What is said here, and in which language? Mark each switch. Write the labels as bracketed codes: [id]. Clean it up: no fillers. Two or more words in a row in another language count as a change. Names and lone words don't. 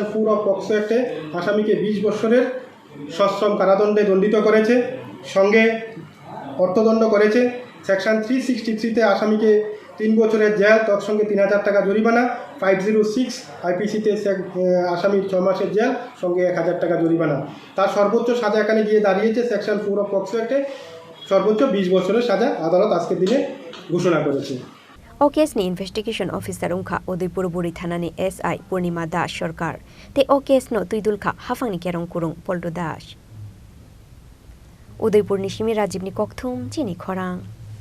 [bn] 4 অফ পক্সো অ্যাক্টে আসামিকে 20 বছরের সশ্রম কারাদণ্ডে দণ্ডিত করেছে সঙ্গে অর্থদণ্ড করেছে সেকশন 363-তে আসামিকে 3 বছরের জেল তৎসঙ্গে 3,000 টাকা জরিমানা 506 আইপিসিতে আসামির 6 মাসের জেল সঙ্গে 1,000 টাকা জরিমানা তার সর্বোচ্চ সাজা এখানে গিয়ে দাঁড়িয়েছে সেকশন 4 অফ পক্সো অ্যাক্টে সর্বোচ্চ 20 বছরের সাজা আদালত আজকের দিনে ঘোষণা করেছে [trp] ओकेसनि [en] investigation officer [trp] उनखा उदयपुर बुरी थानानि एसआई पूर्णिमा दास सरकार ते ओकेसनो तुइदुलखा हाफांनि केरं कुरुं पल्टू दास उदयपुर निशिमी राजीवनि कक्थुम चिनी खरां।